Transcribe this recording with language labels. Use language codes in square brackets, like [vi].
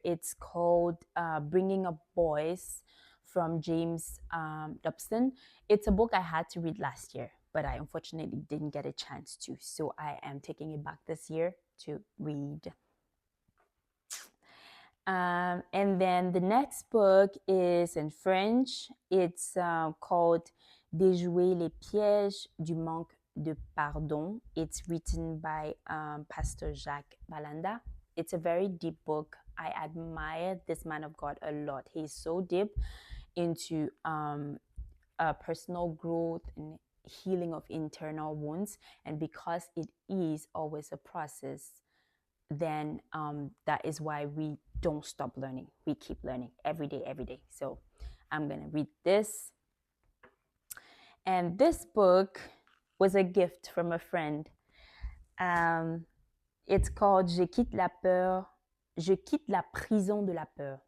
[en] It's called Bringing Up Boys from James Dobson. It's a book I had to read last year, but I unfortunately didn't get a chance to. So I am taking it back this year to read. And then the next book is in French. It's called [fr] Déjouer les pièges du manque de pardon. [en] It's written by Pastor Jacques Balanda. It's a very deep book. I admire this man of God a lot. He's so deep into personal growth and healing of internal wounds. And because it is always a process, then that is why we don't stop learning. We keep learning every day, every day. So I'm going to read this. And this book was a gift from a friend. It's called [fr] Je quitte la peur. Je quitte la prison de la peur.